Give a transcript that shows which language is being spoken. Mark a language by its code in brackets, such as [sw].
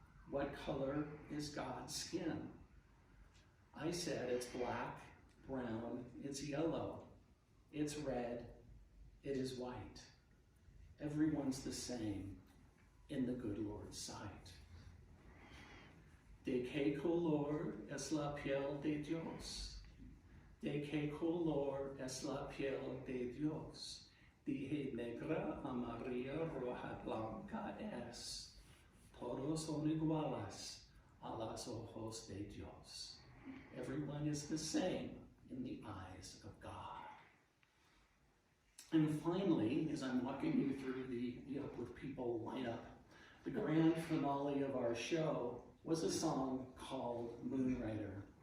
[en] What color is God's skin? I said it's black, brown, it's yellow, it's red, it is white. Everyone's the same in the good Lord's sight. [es] De que color es la piel de Dios? De que color es la piel de Dios? Dije negra, amarilla, roja, blanca es. Todos son iguales a los ojos de Dios. [en] Everyone is the same in the eyes of God. And finally, as I'm walking you through the Up With People lineup, the grand finale of our show was a song called Moonrider.